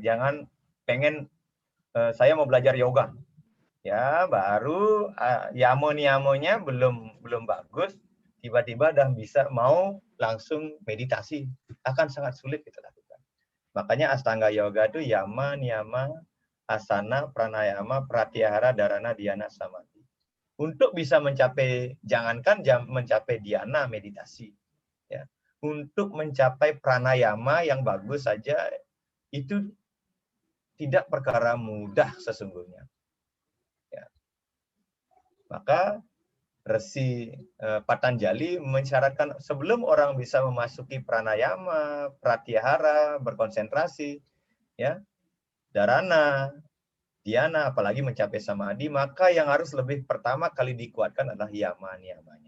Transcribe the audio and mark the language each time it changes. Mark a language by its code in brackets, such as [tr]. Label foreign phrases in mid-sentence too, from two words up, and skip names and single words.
[id] Jangan pengen saya mau belajar yoga. Ya, baru yamo-niyamonya belum bagus, tiba-tiba udah bisa mau langsung meditasi. Akan sangat sulit kita lakukan. Makanya Astanga Yoga itu yama, niyama, asana, pranayama, pratyahara, dharana, dhyana, samadhi. Untuk bisa mencapai, jangankan mencapai dhyana meditasi, ya. Untuk mencapai pranayama yang bagus saja itu tidak perkara mudah sesungguhnya. Ya. Maka Resi Patanjali mensyaratkan sebelum orang bisa memasuki pranayama, pratyahara, berkonsentrasi, ya, dharana, dhyana, apalagi mencapai samadhi, maka yang harus lebih pertama kali dikuatkan adalah yama niyamanya.